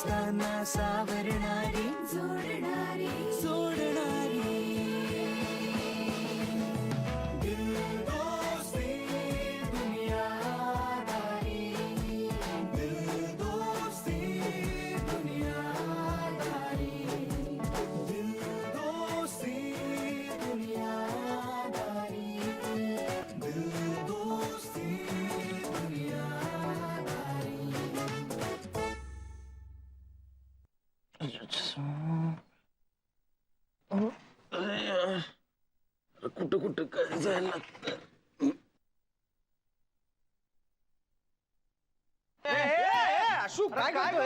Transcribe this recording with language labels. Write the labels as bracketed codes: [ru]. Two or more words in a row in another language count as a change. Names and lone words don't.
[mr] मना सावरणारी जोडणारी सोडणारी दिल दोस्ती दुनियादारी दिल दोस्ती दुनियादारी दिल दोस्ती दुनियादारी दिल दोस्ती दुनियादारी कुठं कुठं काय जायला लागतं. आशू काय करतोय?